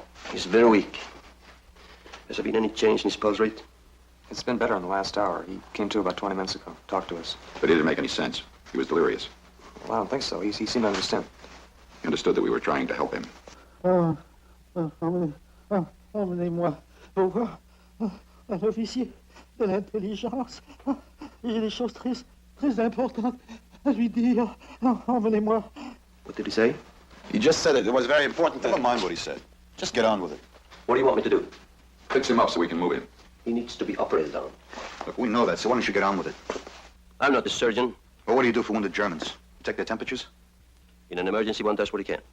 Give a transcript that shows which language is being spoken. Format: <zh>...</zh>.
<en>He's very weak. Has there been any change in his pulse rate? It's been better in the last hour. He came to about 20 minutes ago. Talked to us. But it didn't make any sense. He was delirious. Well, I don't think so. He seemed to understand. He understood that we were trying to help him.</en> <fr>Emmenez-moi pour voir un officier de l'intelligence. J'ai des choses très importantes à lui dire. Emmenez-moi.</fr> <en>What did he say? He just said it was very important. Never mind what he said. Just get on with it. What do you want me to do? Fix him up so we can move him. He needs to be operated on. Look, we know that, so why don't you get on with it? I'm not the surgeon. Well, what do you do for wounded Germans? You take their temperatures? In an emergency, one does what he can.</en>